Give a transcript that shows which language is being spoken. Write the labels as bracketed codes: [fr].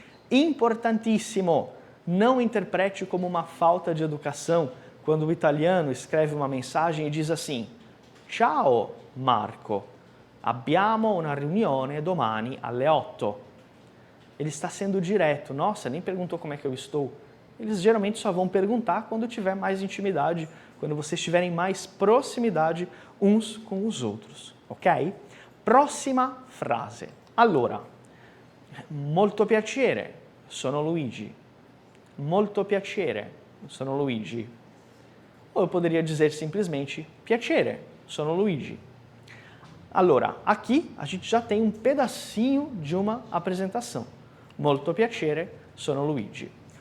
[pt] Importantíssimo! Não interprete como uma falta de educação quando o italiano escreve uma mensagem e diz assim: [it] Ciao Marco, abbiamo una riunione domani alle 8. [pt] Ele está sendo direto. Nossa, nem perguntou como é que eu estou. Eles geralmente só vão perguntar quando tiver mais intimidade, quando vocês tiverem mais proximidade uns com os outros, ok? Próxima frase. [it] Allora, molto piacere, sono Luigi. Molto piacere, sono Luigi. [pt] Ou eu poderia dizer simplesmente [it] piacere, sono Luigi. [pt] Allora, aqui a gente já tem um pedacinho de uma apresentação. [it] Molto piacere, sono Luigi.